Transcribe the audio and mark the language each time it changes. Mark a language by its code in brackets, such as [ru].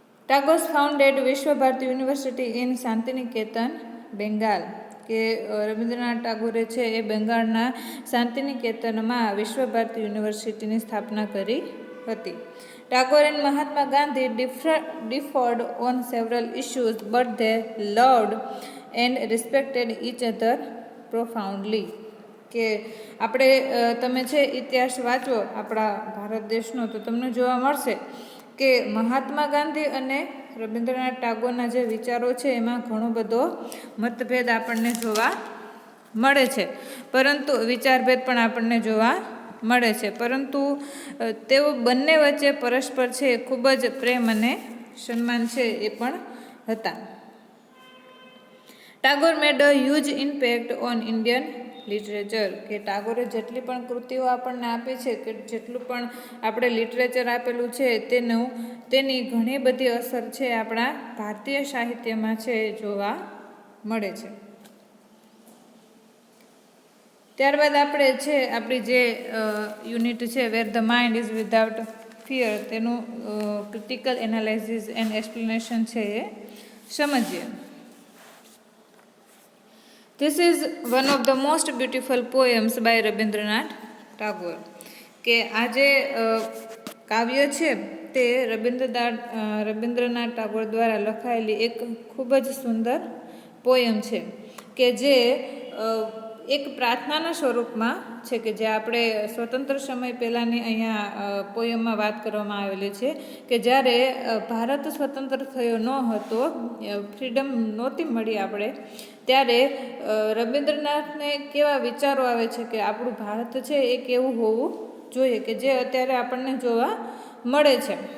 [en] Tagore founded Vishwa Bharati university in Shantiniketan, Bengal. [gu] કે રવિન્દ્રનાથ ટાગોરે છે એ બંગાળના શાંતિનિકેતનમાં વિશ્વ ભારતી યુનિવર્સિટીની સ્થાપના કરી હતી. [en] Tagore and Mahatma Gandhi differed on several issues, but they loved and respected each other profoundly. [gu] કે આપણે તમે છે ઇતિહાસ વાંચો આપણા ભારત દેશનો તો તમને જોવા મળશે કે મહાત્મા ગાંધી અને રવિન્દ્રનાથ ટાગોરના જે વિચારો છે એમાં ઘણો બધો મતભેદ આપણને જોવા મળે છે, પરંતુ વિચારભેદ પણ આપણને જોવા મળે છે, પરંતુ તેઓ બંને વચ્ચે પરસ્પર છે ખૂબ જ પ્રેમ અને સન્માન છે એ પણ હતા. [en] Tagore made a huge impact on Indian literature. [gu] કે ટાગોરે જેટલી પણ કૃતિઓ આપણને આપી છે કે જેટલું પણ આપણે લિટરેચર આપેલું છે તેની ઘણી બધી અસર છે આપણા ભારતીય સાહિત્યમાં છે જોવા મળે છે. ત્યારબાદ આપણે છે આપણી જે યુનિટ છે વેર the mind is without fear તેનું [en] critical analysis and explanation [gu] છે એ સમજીએ. [en] This is one of the most beautiful poems by Rabindranath Tagore. [gu] કે આ જે કાવ્ય છે તે રવિન્દ્રનાથ ટાગોર દ્વારા લખાયેલી એક ખૂબ જ સુંદર પોયમ છે કે જે એક પ્રાર્થનાના સ્વરૂપમાં છે, કે જે આપણે સ્વતંત્ર સમય પહેલાંની અહીંયા પોયમમાં વાત કરવામાં આવેલી છે કે જ્યારે ભારત સ્વતંત્ર થયો ન હતો, ફ્રીડમ નહોતી મળી આપણે, ત્યારે રવિન્દ્રનાથને કેવા વિચારો આવે છે કે આપણું ભારત છે એ કેવું હોવું જોઈએ, કે જે અત્યારે આપણને જોવા મળે છે.